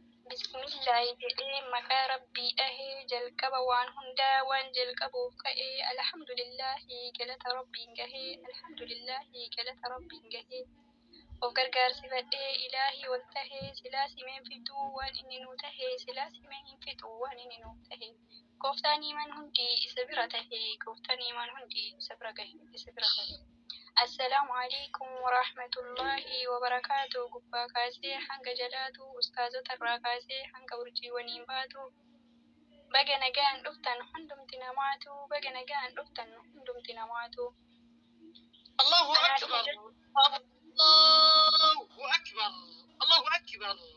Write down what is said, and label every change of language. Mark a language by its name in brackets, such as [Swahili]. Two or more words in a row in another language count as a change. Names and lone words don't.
[Oromo] Bismillaahi jedhee maqaa Rabbii dhahee jalqaba waan hundaa waan jalqabuuf ka'ee alhamdulillaahi galata Rabbiin gahee alhamdulillaahi galata Rabbiin gahee of gargaarsifadhee ilaahii ol tahee silaa simeen fiduu waan inni nu tahee silaa simeen hin fiduu waan inni nu tahee gooftaan iman hundi isa bira tahee gooftaan iman hundi isa bira gahee isa bira tahee. [Arabic] السلام عليكم ورحمة الله وبركاته. [Oromo] Gubbaa kaasee hanga jalaatu, ustaazota irraa kaasee hanga urjii waliin baatu. Baga nagaan dhuftan hundumti namaatu, baga nagaan dhuftan hundumti namaatu. [Arabic] الله أنا أكبر. [Oromo] dhufu je- [Arabic] الله أكبر. الله أكبر.